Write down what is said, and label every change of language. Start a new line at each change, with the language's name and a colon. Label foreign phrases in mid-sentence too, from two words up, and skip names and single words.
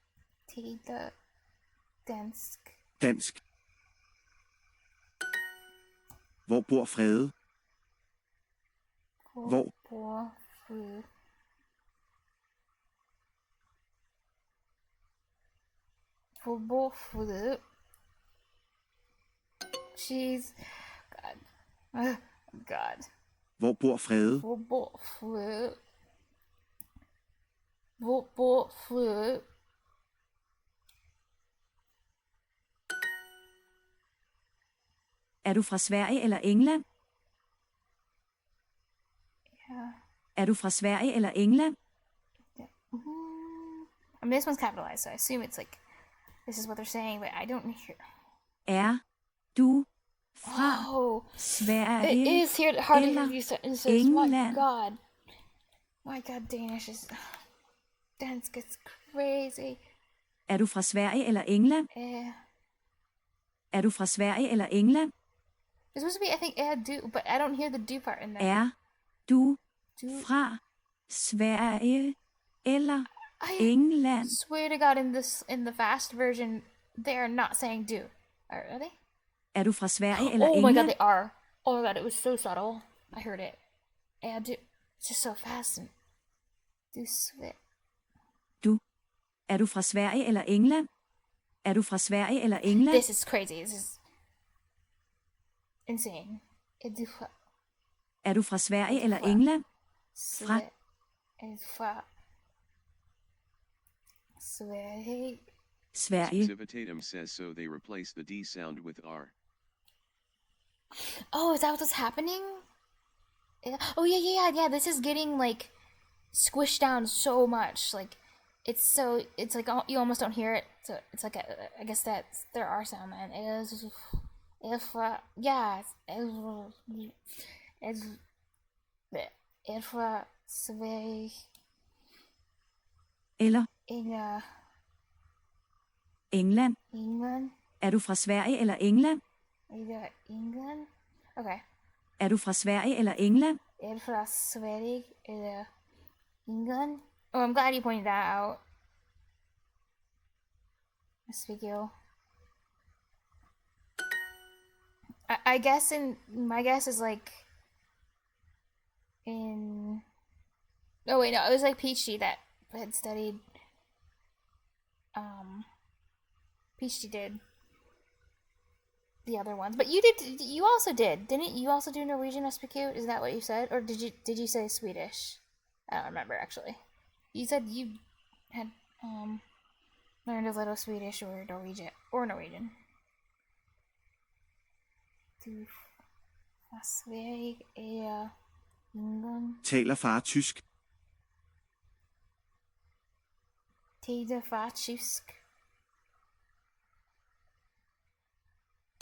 Danish: Taler dansk. Dansk. Hvor bor Frede? Hvor? Bor Frede? Hvor bor Frede?
English: She's... God. God.
Danish: Hvor bor Frede? Hvor bor Frede? Hvor bor Frede? Er du fra Sverige eller England? Ja. Er du fra Sverige eller England?
English: I mean, this one's capitalized, so I assume it's like, this is what they're saying, but I don't hear.
Danish: Er du fra
English: Oh,
Danish: Sverige
English: it is here hard to hear
Danish: eller
English: you sentences. My
Danish: England?
English: God. My God, Danish is... Dansk is crazy.
Danish: Er du fra Sverige eller England? Er du fra Sverige eller England?
English: It's supposed to be, I think, do, but I don't hear the do part in there.
Danish: Er du fra Sverige eller England?
English: Swear to God, in the fast version, they are not saying do. Are they?
Danish: Er du fra Sverige eller
English: Oh my God,
Danish: England?
English: they are. Oh my God, it was so subtle. I heard it. Do. It's just so fast and do swear.
Danish: Du. Er du fra Sverige eller England? Er du fra Sverige eller England?
English: This is crazy. This is insane.
Danish: Er du fra Sverige eller England? Fra. Fra Sverige. Sverige.
English: Civitatum says so they replace the D sound with R. Oh, is that what's happening? Oh yeah. This is getting like squished down so much. Like it's like you almost don't hear it. So it's like I guess that's their R sound, man.
Danish: If fra Sverige Eller eller England. England Er du fra Sverige eller England? eller England. Okay. Er du fra Sverige eller England? Fra Sverige eller England.
English: Oh, I'm glad you pointed that out. Speak you. I guess my guess is like in. Oh wait, no, it was like Peachy that had studied. Peachy did the other ones, but you did. You also did, didn't you? Also do Norwegian SPQ? Is that what you said, or did you say Swedish? I don't remember actually. You said you had learned a little Swedish or Norwegian.
Danish: Du fra Sverige eller England? Taler far tysk? Taler far tysk? Med.